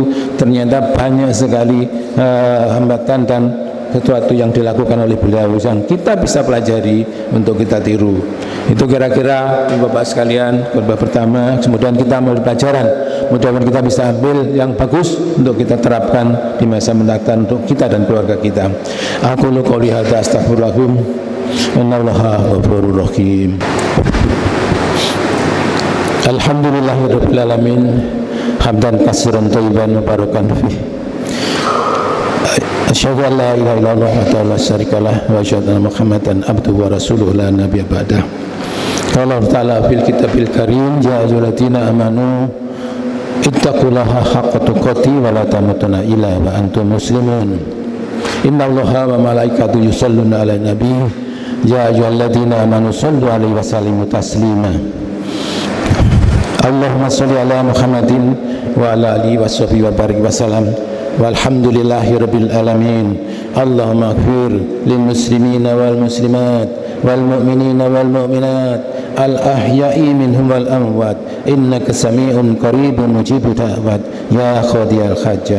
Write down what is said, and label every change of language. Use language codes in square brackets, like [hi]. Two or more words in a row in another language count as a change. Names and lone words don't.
[id] Ternyata banyak sekali hambatan dan sesuatu yang dilakukan oleh beliau yang kita bisa pelajari untuk kita tiru. Itu kira-kira Bapak sekalian khutbah pertama. Kemudian kita ambil pelajaran, mudah-mudahan kita bisa ambil yang bagus untuk kita terapkan di masa mendatang untuk kita dan keluarga kita. [ar] أقول قولي هذا أستغفر الله العظيم, إن الله غفور رحيم. الحمد لله رب العالمين، حمدا كثيرا طيبا مباركا فيه. أشهد أن لا إله إلا الله ولا شريك له وأشهد أن محمدا عبده ورسوله لا نبي بعده. قال تعالى في الكتاب الكريم، يا أيها الذين آمنوا اتقوا الله حق تقاته ولا تموتن إلا وأنتم مسلمون. إن الله وملائكته يصلون على النبي، يا أيها الذين آمنوا صلوا عليه وسلموا تسليما. اللهم صل على محمد وعلى آله وصحبه وبارك وسلم. والحمد لله رب العالمين. اللهم اغفر للمسلمين والمسلمات والمؤمنين والمؤمنات الأحياء منهم والأموات، إنك سميع قريب مجيب الدعوات يا قاضي الحاجات.